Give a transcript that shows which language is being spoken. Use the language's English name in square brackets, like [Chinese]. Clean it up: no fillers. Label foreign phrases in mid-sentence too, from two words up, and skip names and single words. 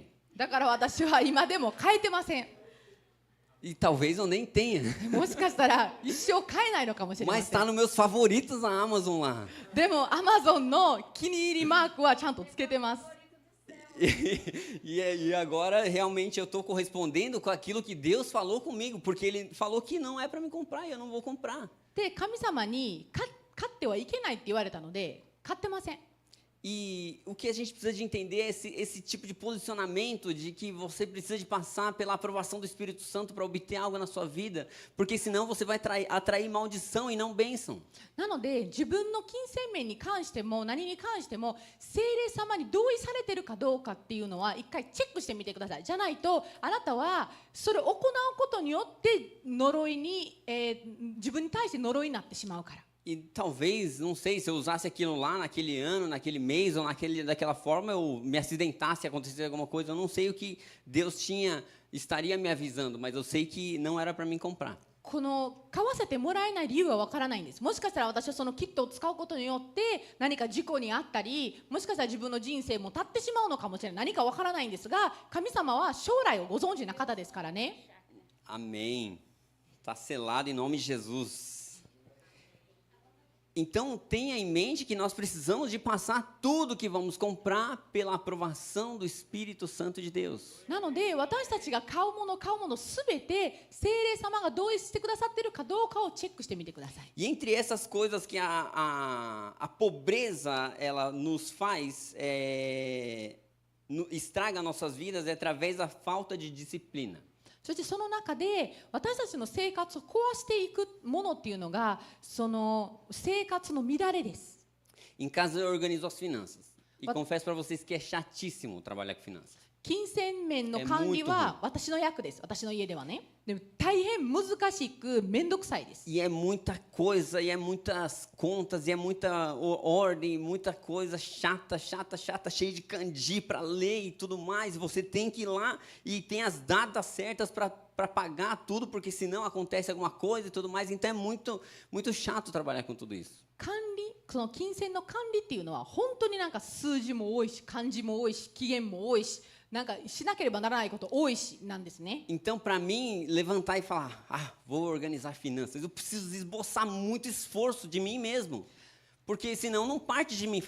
[Japanese] だから私は今でも買えてません。 [Portuguese] E talvez eu nem tenha. [Japanese] もしかしたら一生買えないのかもしれま [Portuguese] Mas [Japanese] せん。 [Portuguese] está nos meus favoritos a Amazon lá. [Japanese] でもアマゾンの気に入りマークはちゃんとつけてます。 [Portuguese] E agora realmente eu estou correspondendo com aquilo que Deus falou comigo, porque Ele falou que não é para me comprar e eu não vou comprar. [Japanese] で、神様に買ってはいけないって言われたので買ってません。 [Portuguese] E o que a gente precisa de entender é esse tipo de posicionamento de que você precisa de passar pela aprovação do Espírito Santo para obter algo na sua vida, porque senão você vai atrair maldição e não bênção. [Japanese] なので自分の金銭面に関しても何に関しても聖霊様に同意されているかどうかっていうのは一回チェックしてみてください。じゃないとあなたはそれを行うことによって呪いに、自分に対して呪いになってしまうから。 [Portuguese] E talvez, não sei, se eu usasse aquilo lá naquele ano, naquele mês ou daquela forma, eu me acidentasse, acontecesse alguma coisa, eu não sei o que Deus estaria me avisando, mas eu sei que não era para mim comprar. [Japanese] この買わせてもらえない理由はわからないんです。もしかしたら私はそのキットを使うことによって何か事故にあったり、もしかしたら自分の人生も絶ってしまうのかもしれない。何かわからないんですが、神様は将来をご存知な方ですからね。 [Portuguese] Amém. Está selado em nome de Jesus. Então, tenha em mente que nós precisamos de passar tudo que vamos comprar pela aprovação do Espírito Santo de Deus. [Japanese] なので、私たちが買うものすべて聖霊様が同意してくださっているかどうかをチェックしてみてください。 [Portuguese] E entre essas coisas que a pobreza ela nos faz, estraga nossas vidas, é através da falta de disciplina. [Japanese] そしてその中で私たちの生活を壊していくものっていうのがその生活の乱れです。 [Portuguese] Em casa eu organizo as finanças. E confesso para vocês que é chatíssimo trabalhar com finanças. [Japanese] 金銭面の管理は私の役です。私の家ではね。でも大変難しく面倒くさいです。 [Portuguese] E é muita coisa, e é muitas contas, e é muita ordem, muita coisa chata, cheia de kanji para ler e tudo mais. E você tem que ir lá e tem as datas certas para pagar tudo, porque senão acontece alguma coisa e tudo mais. Então é muito chato trabalhar com tudo isso. [Japanese] 管理、その金銭の管理っていうのは本当になんか数字も多いし、漢字も多いし、期限も多いし。なんかしなければならないこと多いしなんですね。 [Portuguese] Então, para mim, levantar e falar, vou organizar finanças, eu preciso esboçar muito esforço de mim mesmo, porque senão não parte de mim.